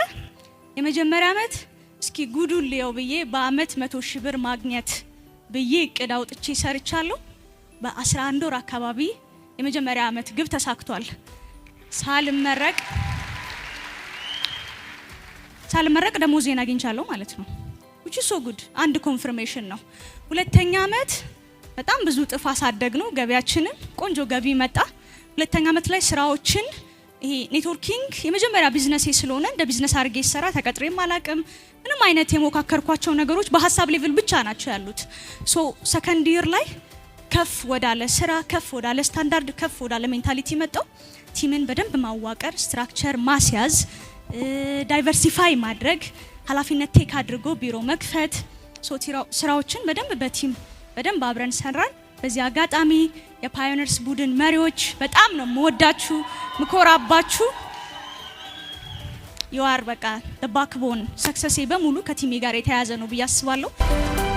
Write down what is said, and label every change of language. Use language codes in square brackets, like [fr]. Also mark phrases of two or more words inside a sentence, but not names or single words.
[am] የመጀመሪያ አመት እስኪ ጉዱን ሊየው ብዬ በአመት 100,000 ብር ማግኘት ብዬ እቅድ አውጥቼ ሰርቻለሁ። በ11 ወር አካባቢ የመጀመሪያ አመት ግብ ተሳክቷል። ሳልመረቅ ደሞዜን አግኝቻለሁ ማለት ነው። [en] which is so good [am] አንድ ኮንፈርሜሽን ነው። ሁለተኛ አመት በጣም ብዙ ጥፍ አሳደግ ነው ገቢያችንን፣ ቆንጆ ገቢ መጣ። ሁለተኛ አመት ላይ ስራዎችን ይሄ ኔትወርኪንግ የመጀመሪያ ቢዝነስ ስለሆነ እንደ ቢዝነስ አድርጌ ሰራ። ተቀጥሬም አላቅም። ምንም አይነት የሞካከርኳቸው ነገሮች በሐሳብ ሌቭል ብቻ ናቸው ያሉት። [en] so second [am] ይር ላይ ከፍ ወዳለ ስራ፣ ከፍ ወዳለ ስታንዳርድ፣ ከፍ ወዳለ ሜንታሊቲ መጣው። ቲምን በደንብ ማዋቀር፣ ስትራክቸር ማስያዝ፣ ዳይቨርሲፋይ ማድረግ፣ ኃላፊነት ቴክ አድርጎ ቢሮ መክፈት፣ ስራዎችን በደንብ በቲም በደንብ አብረን ሰራን። በዚህ አጋጣሚ የፓዮኒርስ ቡድን መሪዎች በጣም ነው መወዳችሁ ምኮራባችሁ። [en] you are [am] በቃ [en] the backbone [am] ሰክሰሴ በሙሉ ከቲሜ ጋር የተያያዘ ነው ብዬ አስባለሁ።